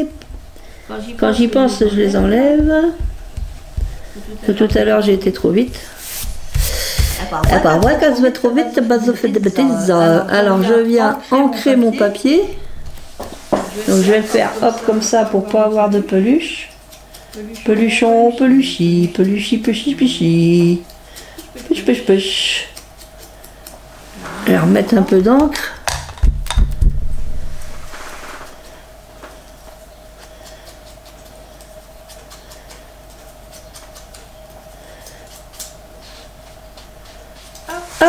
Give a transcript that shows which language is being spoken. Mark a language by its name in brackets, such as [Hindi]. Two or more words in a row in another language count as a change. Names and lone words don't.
[French] Quand j'y pense, je les enlève. Tout à l'heure, j'ai été trop vite. Moi, quand je vais trop vite, je fais des bêtises. Alors je viens ancrer mon papier. Donc je vais le faire hop comme ça pour pas avoir de peluche. Peluchon, peluchi, peluchi, peluchi, peluchi. [English] Push, push, push. [French] Je vais remettre un peu d'encre. Hop.